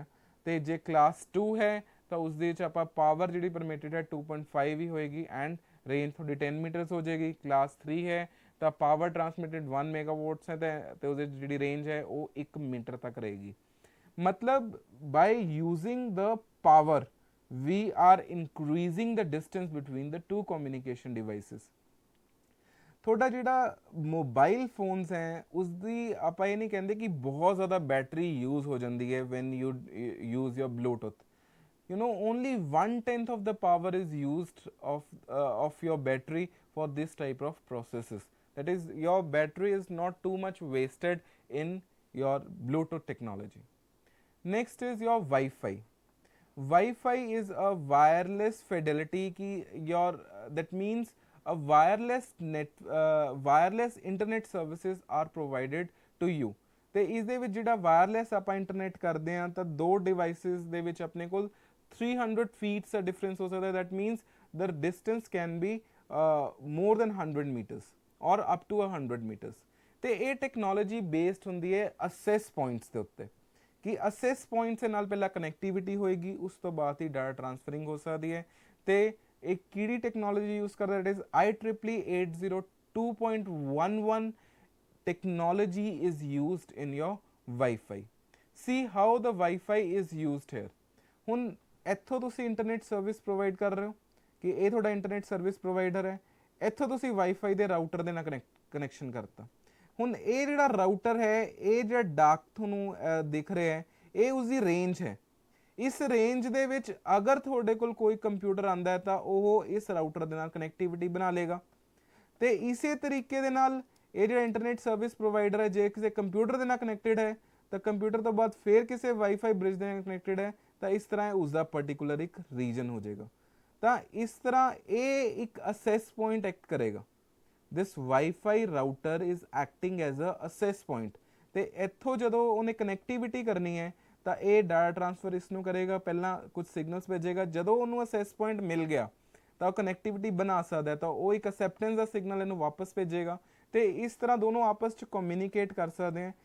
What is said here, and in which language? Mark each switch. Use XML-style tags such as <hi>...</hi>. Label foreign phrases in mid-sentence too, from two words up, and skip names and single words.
<pa>ਤੇ ਜੇ ਕਲਾਸ 2 ਹੈ ਤਾਂ ਉਸਦੇ ਵਿੱਚ ਆਪਾਂ ਪਾਵਰ ਜਿਹੜੀ ਪਰਮਿਟਡ ਹੈ 2.5 ਹੀ ਹੋਏਗੀ ਐਂਡ ਰੇਂਜ ਤੁਹਾਡੀ 10 ਮੀਟਰਸ ਹੋ ਜਾਏਗੀ। ਕਲਾਸ 3 ਹੈ ਤਾਂ ਪਾਵਰ ਟਰਾਂਸਮਿਟਡ 1 ਮੈਗਾਵਾਟਸ ਹੈ ਤੇ ਉਹਦੀ ਜਿਹੜੀ ਰੇਂਜ ਹੈ ਉਹ 1 ਮੀਟਰ ਤੱਕ ਰਹੇਗੀ।</pa> <en>ਮਤਲਬ by using the power we are increasing the distance between the two communication devices।</en> <pa>ਤੁਹਾਡਾ ਜਿਹੜਾ ਮੋਬਾਈਲ ਫੋਨਸ ਹੈ ਉਸਦੀ ਆਪਾਂ ਇਹ ਨਹੀਂ ਕਹਿੰਦੇ ਕਿ ਬਹੁਤ ਜ਼ਿਆਦਾ ਬੈਟਰੀ ਯੂਜ਼ ਹੋ ਜਾਂਦੀ ਹੈ</pa> <en>when you use your bluetooth, you know only 1/10 of the power is used of your battery for this type of processes, that is your battery is not too much wasted in your bluetooth technology। next is your Wi-Fi। Wi-Fi is a wireless fidelity ki your that means a wireless internet services are provided to you।</en> <pa>ਤੇ ਇਸ ਦੇ ਵਿੱਚ ਜਿਹੜਾ ਵਾਇਰਲੈਸ ਆਪਾਂ ਇੰਟਰਨੈਟ ਕਰਦੇ ਹਾਂ ਤਾਂ ਦੋ ਡਿਵਾਈਸਿਸ ਦੇ ਵਿੱਚ ਆਪਣੇ ਕੋਲ 300 ਫੀਟਸ ਦਾ ਡਿਫਰੈਂਸ ਹੋ ਸਕਦਾ,</pa> <en>that means the distance can be more than 100 meters or up to 100 meters।</en> <pa>ਤੇ ਇਹ ਟੈਕਨੋਲੋਜੀ ਬੇਸਡ ਹੁੰਦੀ ਹੈ ਅਸੈਸ ਪੁਆਇੰਟਸ ਦੇ ਉੱਤੇ, ਕਿ ਅਸੈਸ ਪੁਆਇੰਟਸ ਦੇ ਨਾਲ ਪਹਿਲਾਂ ਕਨੈਕਟੀਵਿਟੀ ਹੋਏਗੀ, ਉਸ ਤੋਂ ਬਾਅਦ ਹੀ ਡਾਟਾ ਟ੍ਰਾਂਸਫਰਿੰਗ ਹੋ ਸਕਦੀ ਹੈ। ਤੇ ਇਹ ਕਿਹੜੀ ਟੈਕਨੋਲੋਜੀ ਯੂਜ਼ ਕਰਦਾ,</pa> <en>it is IEEE 802.11 technology is used in your Wi-Fi। see how the Wi-Fi is used here।</en> <pa>ਹੁਣ ਇੱਥੋਂ ਤੁਸੀਂ ਇੰਟਰਨੈਟ ਸਰਵਿਸ ਪ੍ਰੋਵਾਈਡ ਕਰ ਰਹੇ ਹੋ ਕਿ ਇਹ ਤੁਹਾਡਾ ਇੰਟਰਨੈਟ ਸਰਵਿਸ ਪ੍ਰੋਵਾਈਡਰ ਹੈ, ਇੱਥੋਂ ਤੁਸੀਂ ਵਾਈਫਾਈ ਦੇ ਰਾਊਟਰ ਦੇ ਨਾਲ ਕਨੈਕਸ਼ਨ ਕਰਤਾ। ਹੁਣ ਇਹ ਜਿਹੜਾ ਰਾਊਟਰ ਹੈ, ਇਹ ਜਿਹੜਾ ਡਾਕ ਤੁਹਾਨੂੰ ਦਿਖ ਰਿਹਾ ਹੈ, ਇਹ ਉਸਦੀ ਰੇਂਜ ਹੈ। ਇਸ ਰੇਂਜ ਦੇ ਵਿੱਚ ਅਗਰ ਤੁਹਾਡੇ ਕੋਲ ਕੋਈ ਕੰਪਿਊਟਰ ਆਂਦਾ ਹੈ ਤਾਂ ਉਹ ਇਸ ਰਾਊਟਰ ਦੇ ਨਾਲ ਕਨੈਕਟੀਵਿਟੀ ਬਣਾ ਲੇਗਾ। ਤੇ ਇਸੇ ਤਰੀਕੇ ਦੇ ਨਾਲ ਇਹ ਜਿਹੜਾ ਇੰਟਰਨੈਟ ਸਰਵਿਸ ਪ੍ਰੋਵਾਈਡਰ ਹੈ, ਜੇ ਕਿਸੇ ਕੰਪਿਊਟਰ ਦੇ ਨਾਲ ਕਨੈਕਟਡ ਹੈ ਤਾਂ ਕੰਪਿਊਟਰ ਤੋਂ ਬਾਅਦ ਫਿਰ ਕਿਸੇ ਵਾਈਫਾਈ ਬ੍ਰਿਜ ਦੇ ਨਾਲ ਕਨੈਕਟਡ ਹੈ ਤਾਂ ਇਸ ਤਰ੍ਹਾਂ ਉਸਦਾ ਪਰਟੀਕੂਲਰ ਇੱਕ ਰੀਜਨ ਹੋ ਜਾਏਗਾ। ਤਾਂ ਇਸ ਤਰ੍ਹਾਂ ਇਹ ਇੱਕ ਅਸੈਸ ਪੁਆਇੰਟ ਐਕਟ ਕਰੇਗਾ।</pa> <en>this Wi-Fi router is acting as a access point।</en> <pa>ਤੇ ਇੱਥੋਂ ਜਦੋਂ ਉਹਨੇ ਕਨੈਕਟੀਵਿਟੀ ਕਰਨੀ ਹੈ ਤਾਂ ਇਹ ਡਾਟਾ ਟ੍ਰਾਂਸਫਰ ਇਸ ਨੂੰ ਕਰੇਗਾ, ਪਹਿਲਾਂ ਕੁਝ ਸਿਗਨਲਸ ਭੇਜੇਗਾ, ਜਦੋਂ ਉਹਨੂੰ ਅਸੈਸ ਪੁਆਇੰਟ ਮਿਲ ਗਿਆ ਤਾਂ ਉਹ ਕਨੈਕਟੀਵਿਟੀ ਬਣਾ ਸਕਦਾ, ਤਾਂ ਉਹ ਇੱਕ ਅਸੈਪਟੈਂਸ ਦਾ ਸਿਗਨਲ ਇਹਨੂੰ ਵਾਪਸ ਭੇਜੇਗਾ, ਤੇ ਇਸ ਤਰ੍ਹਾਂ ਦੋਨੋਂ ਆਪਸ 'ਚ ਕਮਿਊਨੀਕੇਟ ਕਰ ਸਕਦੇ ਹੈ।</pa>